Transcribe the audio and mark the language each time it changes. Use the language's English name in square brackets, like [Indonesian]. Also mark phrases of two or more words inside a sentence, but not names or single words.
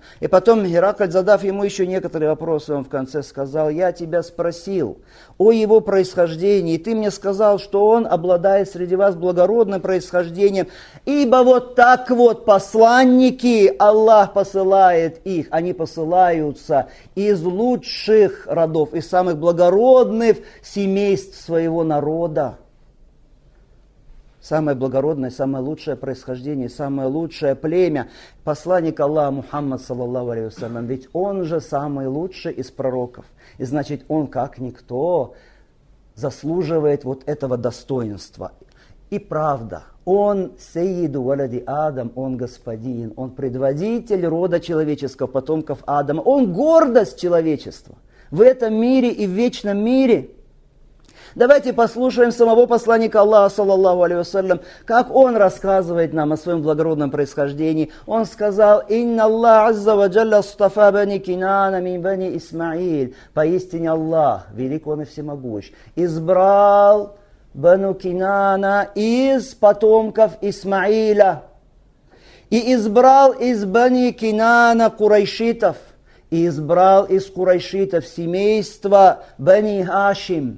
[Russian] И потом Геракль, задав ему еще некоторые вопросы, он в конце сказал: «Я тебя спросил о его происхождении, и ты мне сказал, что он обладает среди вас благородным происхождением, ибо вот так вот посланники, Аллах посылает их, они посылаются из лучших родов, из самых благородных семейств своего народа». Самое благородное, самое лучшее происхождение, самое лучшее племя. Посланник Аллаха Мухаммад, [Arabic] صلى الله عليه وسلم, [Russian] ведь он же самый лучший из пророков. И значит, он как никто заслуживает вот этого достоинства. И правда, он [Arabic] سيد ولد آدم, [Russian] он господин, он предводитель рода человеческого, потомков Адама. Он гордость человечества в этом мире и в вечном мире. Давайте послушаем самого посланника Аллаха, [Arabic] صلى الله عليه وسلم, [Russian] как он рассказывает нам о своем благородном происхождении. Он сказал: [Arabic] «إن الله عز وجل اصطفى بني كنانة من بني إسماعيل». [Russian] Поистине Аллах, велик он и всемогущ, избрал бану Кинана из потомков Исмаиля. И избрал из бани Кинана курайшитов. И избрал из курайшитов семейство бани Хашим.